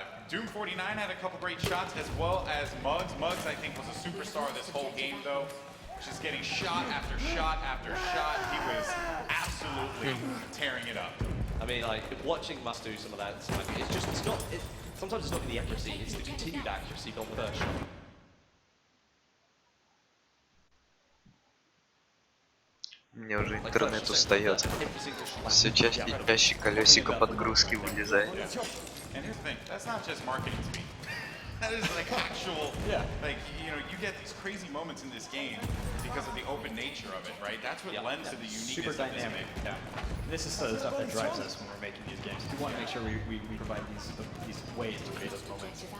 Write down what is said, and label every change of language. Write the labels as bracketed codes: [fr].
[en] Doom49 had a couple great shots, as well as Muggs. Muggs, I think, was a superstar this whole game, though. just getting shot after shot after shot. He was absolutely tearing it up. I mean, like, watching Must do some of that, it's not, sometimes it's not the accuracy, it's the continued accuracy on the first shot. [ru] У меня уже интернет устает. Все чаще и чаще колесико подгрузки вылезает. [en] And here's the thing, that's not just marketing to me. That is like actual, like, you know, you get these crazy moments in this game because of the open nature of it, right? That's what lends to the uniqueness super of this dynamic. game. This is the stuff that drives us when we're making these games. We want to make sure we provide these ways to create those moments.